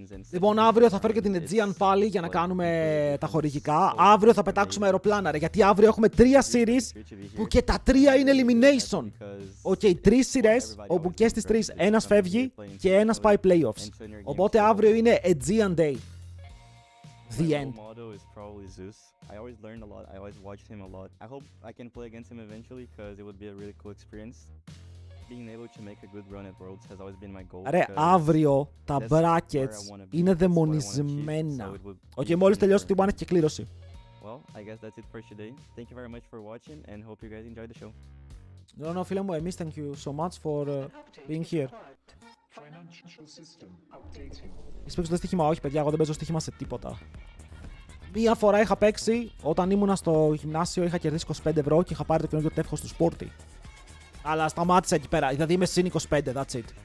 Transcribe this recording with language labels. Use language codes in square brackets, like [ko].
[el] Λοιπόν, αύριο θα φέρω και την Aegean πάλι για να κάνουμε τα χορηγικά. Αύριο θα πετάξουμε αεροπλάνα, ρε, γιατί αύριο έχουμε 3 series που και τα 3 είναι elimination. Οκ, 3 σειρές όπου και στις 3 ένας φεύγει και ένας πάει playoffs. Οπότε αύριο είναι Aegean Day. [en] The end. Is probably Zeus. I always learned a lot. I always watched him a lot. I hope I can play against him eventually because it would be a really cool experience. Being able to make a good run at Worlds has always been my goal. [el] Ρε, αύριο τα brackets είναι δαιμονισμένα. Οκ, μόλις τελειώσει τη One έχει και κλήρωση. [en] Well, I guess that's it for today. Thank you very much for watching and hope you guys enjoyed the show. No, [el] φίλε μου, εμείς [en] thank you so much for being here. [el] Έχεις παίξει το στοίχημα? Όχι, παιδιά, εγώ δεν παίζω στοίχημα σε τίποτα. Μία φορά είχα παίξει όταν ήμουνα στο γυμνάσιο, είχα κερδίσει 25 ευρώ και είχα πάρει το καινούργιο τεύχος του Sporty. Αλλά σταμάτησα εκεί πέρα, δηλαδή είμαι συν 25, [en] that's it.